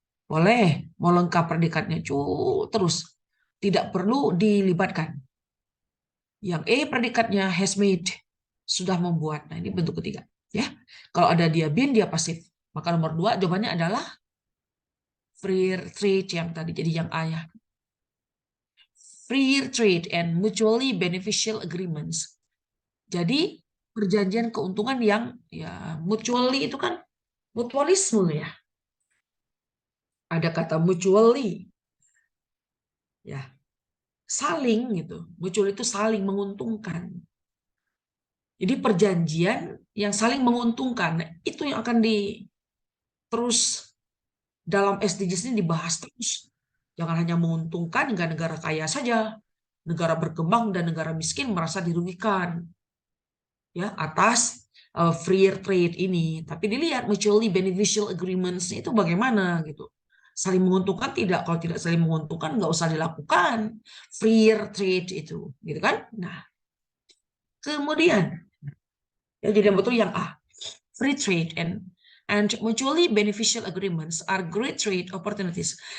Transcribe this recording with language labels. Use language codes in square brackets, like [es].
[id] Boleh mau lengkap predikatnya terus, tidak perlu dilibatkan. Yang E predikatnya [en] has made, [id] sudah membuat. Nah ini bentuk ketiga ya. Kalau ada dia been, dia pasif. Maka nomor 2 jawabannya adalah free trade yang tadi, jadi yang A ya. [en] Free trade and mutually beneficial agreements. [id] Jadi perjanjian keuntungan yang ya mutually itu kan mutualisme ya. Ada kata mutually ya. Saling gitu. Mutual itu saling menguntungkan. Jadi perjanjian yang saling menguntungkan, nah, itu yang akan terus dalam SDGs ini dibahas terus. Jangan hanya menguntungkan negara kaya saja. Negara berkembang dan negara miskin merasa dirugikan ya atas free trade ini. Tapi dilihat [en] mutually beneficial agreements [id] itu bagaimana gitu. Saling menguntungkan tidak? Kalau tidak saling menguntungkan nggak usah dilakukan free trade itu, gitu kan? Nah, kemudian ya jadi yang betul yang A. [en] Free trade and mutually beneficial agreements are great trade opportunities.